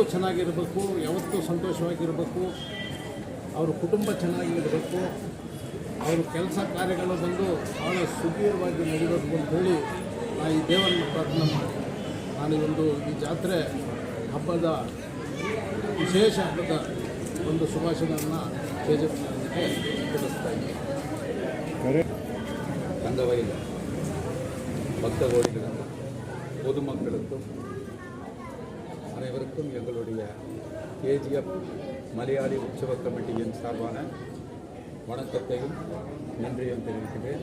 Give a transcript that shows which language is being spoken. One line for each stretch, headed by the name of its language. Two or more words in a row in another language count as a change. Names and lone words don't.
Kannada: ಚೆನ್ನಾಗಿರಬೇಕು, ಯಾವತ್ತೂ ಸಂತೋಷವಾಗಿರಬೇಕು, ಅವ್ರ ಕುಟುಂಬ ಚೆನ್ನಾಗಿರಬೇಕು, ಅವ್ರ ಕೆಲಸ ಕಾರ್ಯಗಳು ಬಂದು ಭಾಳ ಸುದೀರ್ಘವಾಗಿ ನಡೀಬೇಕು ಅಂಥೇಳಿ ನಾನು ಈ ದೇವರನ್ನು ಪ್ರಾರ್ಥನೆ ಮಾಡಿ ಈ ಜಾತ್ರೆ ಹಬ್ಬದ ವಿಶೇಷ ಹಬ್ಬದ ಒಂದು ಶುಭಾಶಯಗಳನ್ನು KGF ಜನಕ್ಕೆ ತಿಳಿಸ್ತಾ ಇದ್ದೀನಿ.
Tamil: தங்கவயல் பக்த கோடிகளுக்கும் பொதுமக்களுக்கும் அனைவருக்கும் எங்களுடைய KGF மலையாளி உற்சவ கமிட்டியின் சார்பான வணக்கத்தையும் நன்றியும் தெரிவிக்கிறேன்.